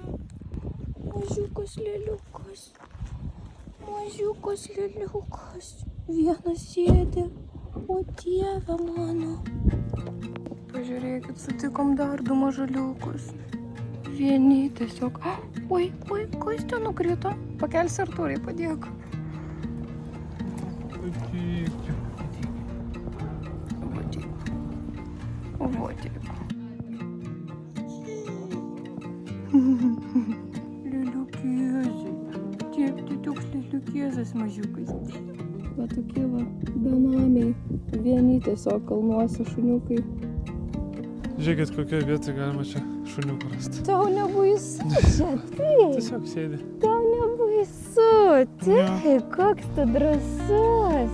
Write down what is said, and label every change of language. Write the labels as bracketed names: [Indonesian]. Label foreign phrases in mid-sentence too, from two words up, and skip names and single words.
[Lithuanian] Mažiukas lėliukas. Mažiukas lėliukas. Vienas sėdi. O Dieve mano. Pažiūrėkit, sutikom dar 2 mažuliukus. Vieni tiesiog. Oi, kas ten nukrito? Pakelsi Artūrai, padėk. [Russian] Вот тебе. Лилюкезы. Тик-тик-тик, [Lithuanian] tokie va, benamiai. Vieni tiesiog kalnuose šuniukai. Žiūrėkit, kokioje vietoje galima čia šuniukų rasti. Tau nebaisu čia, taip. Tiesiog sėdi. Tau nebaisu, taip. Koks tu drąsus.